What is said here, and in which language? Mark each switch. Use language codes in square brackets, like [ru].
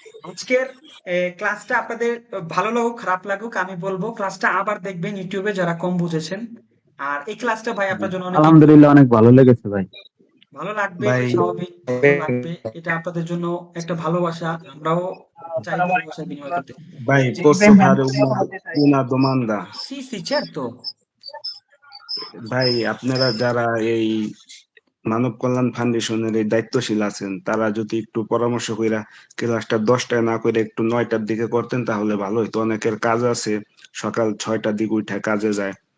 [bn] আজকের ক্লাসটা আপনাদের ভালো লাগুক খারাপ লাগুক আমি বলবো ক্লাসটা আবার দেখবেন ইউটিউবে যারা কম বুঝেছেন। আর এই ক্লাসটা ভাই আপনার জন্য অনেক আলহামদুলিল্লাহ অনেক ভালো লেগেছে ভাই। ভালো লাগবে, ভাই স্বাভাবিক ভালো লাগবে। এটা আপনাদের জন্য একটা ভালোবাসা, আমরাও চাই ভালোবাসার বিনিময় করতে। [it] Vai, posso fare una domanda? সি সি certo. [bn] ভাই আপনারা যারা এই মানব কল্যাণ ফাউন্ডেশনের এই দায়িত্বশীল আছেন তারা যদি একটু পরামর্শ কইরা ক্লাসটা 10টায় না করে একটু 9টার দিকে করতেন তাহলে ভালো হতো। অনেকের কাজ আছে, সকাল 6টার দিকে উঠে কাজে যায়,